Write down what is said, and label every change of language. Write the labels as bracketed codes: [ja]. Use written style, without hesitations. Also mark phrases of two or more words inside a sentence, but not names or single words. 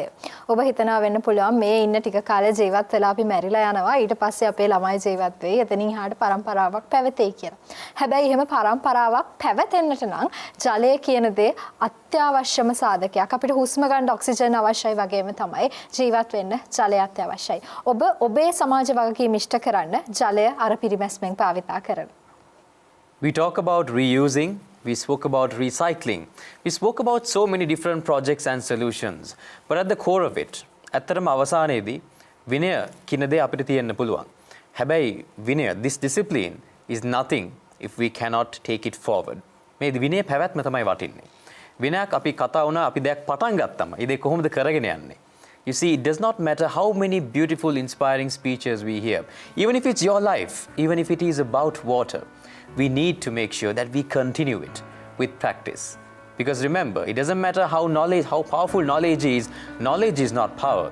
[si] ඔබ හිතනවා වෙන්න පුළුවන් මේ ඉන්න ටික කාලේ ජීවත් වෙලා අපි මැරිලා යනවා, ඊට පස්සේ අපේ ළමයි ජීවත් වෙයි, එතනින් එහාට පරම්පරාවක් පැවතෙයි කියලා. හැබැයි එහෙම පරම්පරාවක් පැවතෙන්නට නම් ජලය කියන දේ අත්‍යවශ්‍යම සාධකයක්. අපිට හුස්ම ගන්න ඔක්සිජන් අවශ්‍යයි වගේම තමයි ජීවත් වෙන්න ජලය අත්‍යවශ්‍යයි. ඔබ ඔබේ සමාජ වගකීම් ඉෂ්ට කරන්න ජලය අර පිරිමැස්මෙන් භාවිතා කරන්න. [en] We talk about reusing. We spoke about recycling. We spoke about so many different projects and solutions. But at the core of it, [si] ඇත්තටම අවසානයේදී විනය කියන දේ අපිට තියෙන්න පුළුවන්. හැබැයි විනය, [en] this discipline is nothing if we cannot take it forward. [si] මේ විනය පැවැත්ම තමයි වටින්නේ. විනයක් අපි කතා වුණා, අපි දෙයක් පටන් ගත්තම ඒ දේ කොහොමද කරගෙන යන්නේ? [en] You see, it does not matter how many beautiful, inspiring speeches we hear. Even if it's your life, even if it is about water, we need to make sure that we continue it with practice. Because remember, it doesn't matter how powerful knowledge is not power.